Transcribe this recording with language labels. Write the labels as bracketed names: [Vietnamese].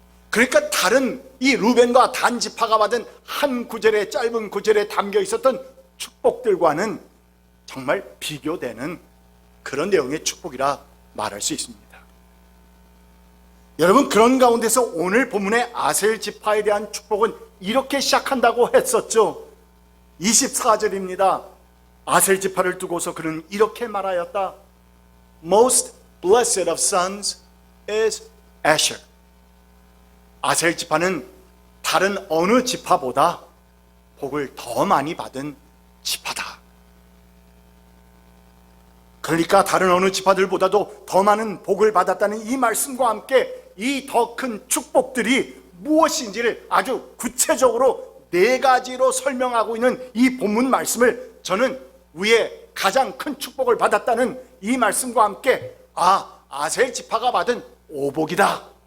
[Korean] 그러니까 다른 이 루벤과 단 지파가 받은 한 구절의 짧은 구절에 담겨 있었던 축복들과는 정말 비교되는 그런 내용의 축복이라 말할 수 있습니다. 여러분, 그런 가운데서 오늘 본문의 아셀 지파에 대한 축복은 이렇게 시작한다고 했었죠. 24절입니다. 아셀 지파를 두고서 그는 이렇게 말하였다. [English] Most blessed of sons is Asher. [Korean] 아셀 지파는 다른 어느 지파보다 복을 더 많이 받은 지파다. 그러니까 다른 어느 지파들보다도 더 많은 복을 받았다는 이 말씀과 함께 이 더 큰 축복들이 무엇인지를 아주 구체적으로 4가지로 설명하고 있는 이 본문 말씀을 저는 위에 가장 큰 축복을 받았다는 이 말씀과 함께 아셀 지파가 받은 오복이다,